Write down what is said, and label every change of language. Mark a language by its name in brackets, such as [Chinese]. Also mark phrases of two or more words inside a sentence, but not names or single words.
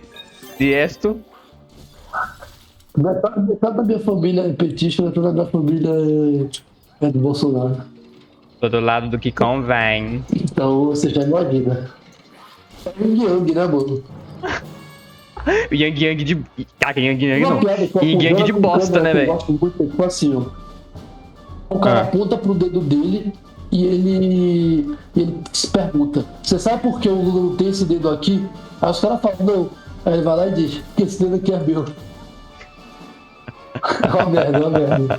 [Portuguese] De resto... Metade da minha família é petista, metade da minha família é do Bolsonaro. Tô do lado do que convém. Então, você já imagina. É Yang Yang, né, mano? O Yang Yang de... Cara, Yang Yang não. Yang Yang de bosta, né, velho? Tipo assim, ó. O cara aponta pro dedo dele e ele se pergunta, você sabe por que o Lula não tem esse dedo aqui? Aí os caras falam, não. Aí ele vai lá e diz, que esse dedo aqui é meu. Ó merda.